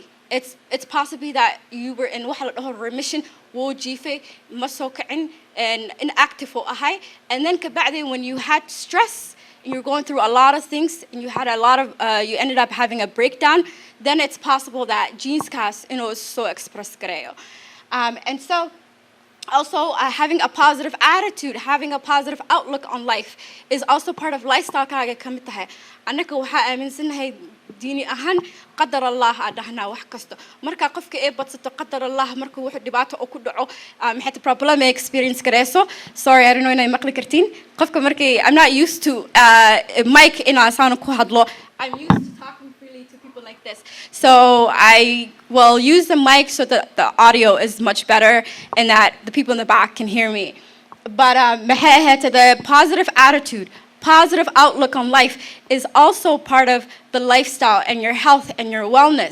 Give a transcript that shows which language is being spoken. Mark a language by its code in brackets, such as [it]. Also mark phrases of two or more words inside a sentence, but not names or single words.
[en] It's possibly that you were in remission, and inactive, and then when you had stress, and you're going through a lot of things, and you had you ended up having a breakdown, then it's possible that genes cast, is so expressed. And so also having a positive attitude, having a positive outlook on life is also part of lifestyle [so] kaaga kamid tahay anaka waxa aaminsanahay diini ahaan qadar Allah adahna wax kasto marka qofka ay badsato qadar Allah marka wuxuu dhibaato oo ku dhaco maxay [en] problem experience [so] gareyso [en] sorry I don't know [so] inay maqli kartiin qofka markay [en] I'm not used to mic [so] in asaan ku hadlo [en] I'm used to talking freely to people like this so I will use the mic so that the audio is much better and that the people in the back can hear me but the positive attitude positive outlook on life is also part of the lifestyle and your health and your wellness.